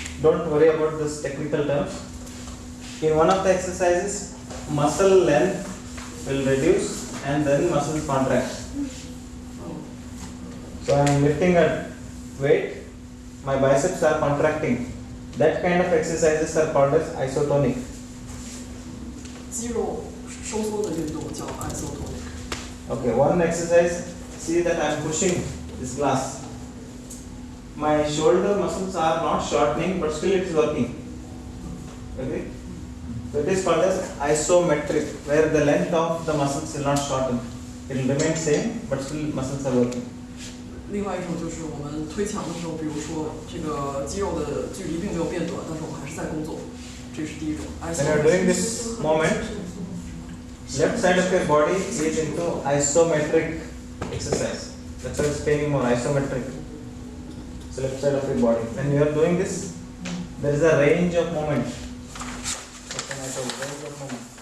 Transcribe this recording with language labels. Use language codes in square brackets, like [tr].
[en] Don't worry about this technical terms. In one of the exercises, muscle length will reduce and then muscle contract. So I am lifting a weight, my biceps are contracting. That kind of exercises are called as isotonic. [zh] 肌肉收缩的运动叫 isotonic。 [en] Okay, one exercise, see that I am pushing this glass. My shoulder muscles are not shortening, but still it is working. Okay? So it is called as isometric, where the length of the muscles will not shorten. It will remain same, but still muscles are working. [zh] 另外一种就是我们推墙的时候，比如说这个肌肉的距离并没有变短，但是我们还是在工作，这是第一种。 [en] When you are doing this movement, left side of your body is into isometric exercise. That's why it's paying more isometric. So left side of your body. When you are doing this, there is a range of movement. What can I tell you? Range of movement.